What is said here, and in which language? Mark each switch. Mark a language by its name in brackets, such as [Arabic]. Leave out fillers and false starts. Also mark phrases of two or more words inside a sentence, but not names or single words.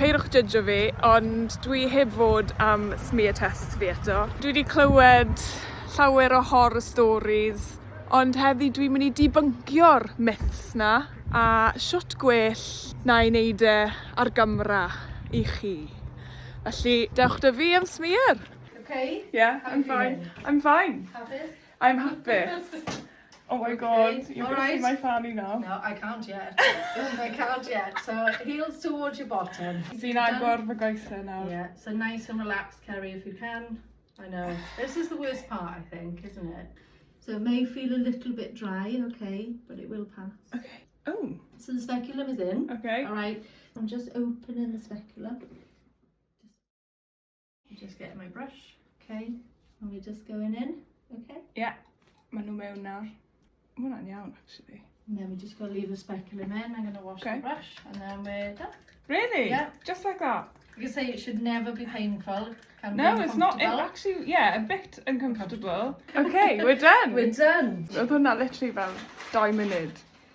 [Welsh] Peirwch judgeio fi, ond dwi heb fod am [English] smear test [Welsh] fi eto. Dwi wedi clywed llawer o [English] horror stories, [Welsh] ond heddi dwi'n mynd i debunkio'r myths na, a siwt gwell na i wneud e ar gamera i chi. Felly, dewch dy fi am smear. [English] Okay? Yeah, I'm fine. I'm fine. Happy? I'm happy. Oh my god, you're going to see my fanny now. No, I can't yet. I can't yet. So heels towards your bottom. [Welsh] Sy'n agor fy goesau nawr. [English] Yeah, so nice and relaxed, Ceri, if you can. I know. This is the worst part, I think, isn't it? So it may feel a little bit dry, okay, but it will pass. Okay. Oh. So the speculum is in. Okay. All right. I'm just opening the speculum. Just getting my brush. Okay. And we're just going in. Okay. Yeah. [Welsh] Maen nhw mewn nawr. Ma' hwnna'n iawn, actually. [English] And then we just got to leave the speculum in. I'm going to wash the brush and then we're done. Really? Yeah. Just like that? You can say it should never be painful. Can No, be it's not. It uncomfortable. actually, yeah, a bit uncomfortable. Okay, we're done. We're done. [Welsh] Oedd hwnna literally fel 2 munud.